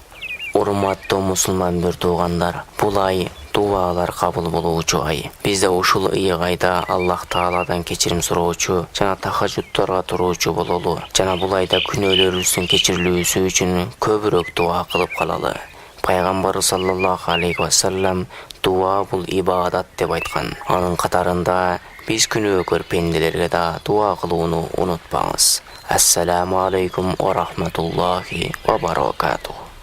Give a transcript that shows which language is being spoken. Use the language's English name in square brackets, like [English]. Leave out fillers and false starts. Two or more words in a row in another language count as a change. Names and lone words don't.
[Kyrgyz] Урматтуу мусулман бир туугандар, бул ай дуалар кабыл болуучу ай. Бизде ушул ыйык айда Аллах Тааладан кечирим суроочу жана тахажжудтарга туруучу бололу. Жана бул айда күнөөлөрүбүздүн кечирилүүсү үчүн көбүрөөк дуа кылып калалы. Пайгамбар [Arabic] صلى الله عليه وسلم [Kyrgyz] дуа бул ибадат деп айткан. Анын катарында биз күнөөкөр пенделерге да дуа кылууну унутпаңыз. [Arabic] السلام عليكم ورحمة الله وبركاته.